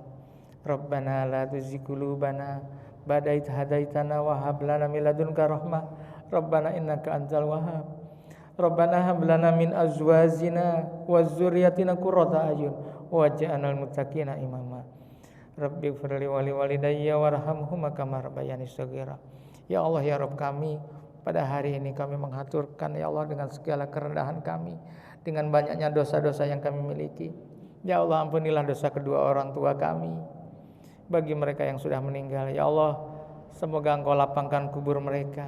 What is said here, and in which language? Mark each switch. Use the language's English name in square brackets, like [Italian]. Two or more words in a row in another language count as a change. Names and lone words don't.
[Arabic] ربنا لا تزغ قلوبنا بعد إذ هديتنا وهب لنا من لدنك رحمة. ربنا إنك أنت الوهاب. ربنا هب لنا من أزواجنا وذرياتنا قرة أعين واجعلنا للمتقين إماما. رب اغفر لي ولوالدي وارحمهما كما ربياني صغيرا. [Indonesian] Ya Allah ya Rabb kami, pada hari ini kami mengaturkan ya Allah dengan segala kerendahan kami, dengan banyaknya dosa-dosa yang kami miliki. Ya Allah ampunilah dosa kedua orang tua kami. Bagi mereka yang sudah meninggal, ya Allah semoga Engkau lapangkan kubur mereka.